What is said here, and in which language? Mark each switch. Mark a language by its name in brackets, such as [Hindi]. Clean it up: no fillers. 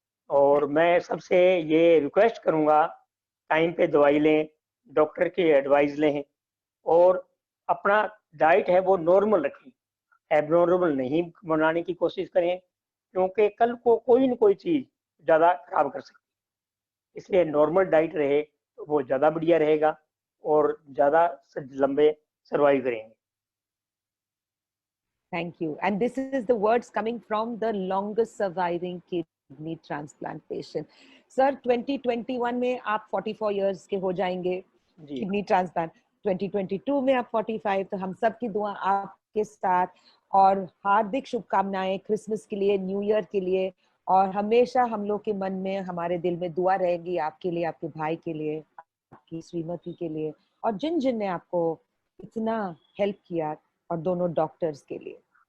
[Hindi] और मैं सबसे ये रिक्वेस्ट करूँगा, टाइम पे दवाई लें, डॉक्टर की एडवाइस लें और अपना डाइट है वो नॉर्मल रखें, एबनॉर्मल नहीं बनाने की कोशिश करें, क्योंकि कल को कोई न कोई चीज़ ज़्यादा खराब कर सकती है। इसलिए नॉर्मल डाइट रहे तो वो ज़्यादा बढ़िया रहेगा और ज़्यादा लंबे सर्वाइव करेंगे। [English] Thank you. And this is the words coming from the longest surviving kidney transplant patient. [Hindi] Sir, 2021 में आप 44 years के हो जाएंगे, जी किडनी ट्रांसप्लांट 2022 में आप 45, तो हम सब की दुआ आपके साथ, और हार्दिक शुभकामनाएं क्रिसमस के लिए, न्यू ईयर के लिए, और हमेशा हम लोग के मन में, हमारे दिल में दुआ रहेगी आपके लिए, आपके भाई के लिए, आपकी श्रीमती के लिए, और जिन जिन ने आपको इतना हेल्प किया, और दोनों डॉक्टर्स के लिए।